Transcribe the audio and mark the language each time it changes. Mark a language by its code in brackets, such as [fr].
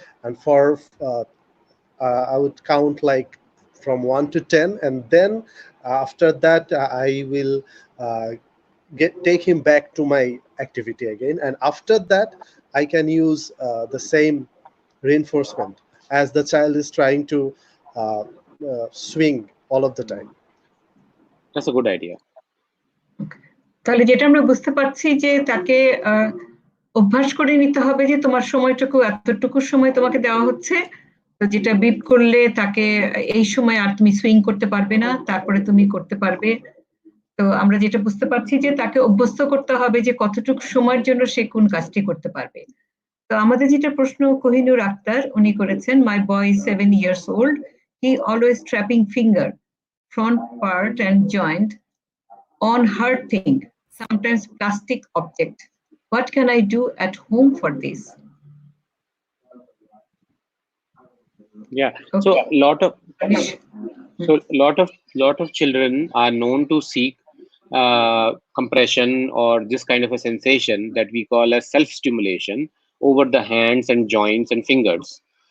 [en] And for I would count like from 1 to 10, and then after that I will take him back to my activity again, and after that I can use the same reinforcement as the child is trying to swing all of the time. That's a good idea. [bn] তাহলে যেটা আমরা বুঝতে পারছি যে তাকে অভ্যাস করে নিতে হবে যে তোমার সময়টুকু, এতটুকু সময় তোমাকে দেওয়া হচ্ছে, তো যেটা বিপ করলে তাকে এই সময় আর তুমি সুইং করতে পারবে না, তারপরে তুমি করতে পারবে। তো আমরা যেটা বুঝতে পারছি যে তাকে অভ্যস্ত করতে হবে যে কতটুকু সময়ের জন্য সে কোন কাজটি করতে পারবে। তো আমাদের যেটা প্রশ্ন কোহিনুর আক্তার উনি করেছেন, [en] My boy 7 years old, he always trapping finger front part and joint on hard thing, sometimes plastic object. What can I do at home for this? Yeah. Okay. So Manish? lot of children are known to seek compression or this kind of a sensation that we call as self-stimulation over the hands and joints and fingers.